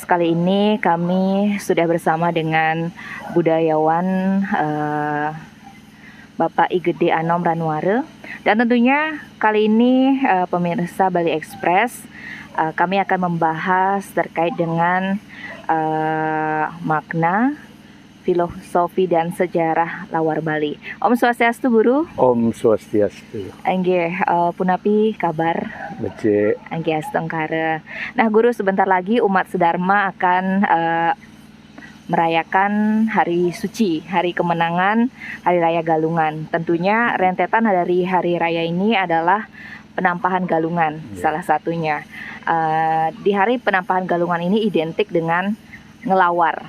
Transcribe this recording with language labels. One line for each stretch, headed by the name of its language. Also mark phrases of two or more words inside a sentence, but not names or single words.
Indonesian: Kali ini kami sudah bersama dengan budayawan Bapak I Gede Anom Ranware. Dan tentunya kali ini pemirsa Bali Express, kami akan membahas terkait dengan makna, filosofi dan sejarah Lawar Bali.
Balinese: Om Swastiastu, Guru. Om Swastiastu. Nggih, punapi kabar? Becik. Nggih, astengkara.
Indonesian: Nah, Guru, sebentar lagi umat sedharma akan merayakan hari suci, hari kemenangan, hari raya Galungan. Tentunya rentetan dari hari raya ini adalah penampahan Galungan, salah satunya. Di hari penampahan Galungan ini identik dengan ngelawar.